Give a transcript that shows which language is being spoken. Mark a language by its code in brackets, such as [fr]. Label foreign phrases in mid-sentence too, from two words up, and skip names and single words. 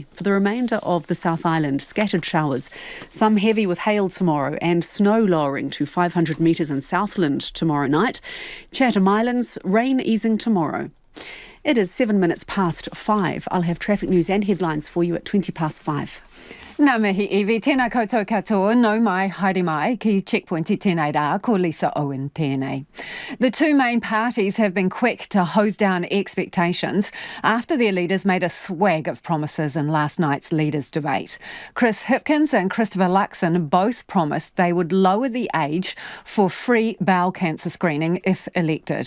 [en] For the remainder of the South Island, scattered showers. Some heavy with hail tomorrow and snow lowering to 500 metres in Southland tomorrow night. Chatham Islands, rain easing tomorrow. It is 7 minutes past 5. I'll have traffic news and headlines for you at 20 past 5. [mi] Nā mihi iwi, tēnā koutou katoa, nau mai, haere mai, ki checkpoint I tēnei rā, ko Lisa Owen tēnei. [en] The two main parties have been quick to hose down expectations after their leaders made a swag of promises in last night's leaders' debate. Chris Hipkins and Christopher Luxon both promised they would lower the age for free bowel cancer screening if elected.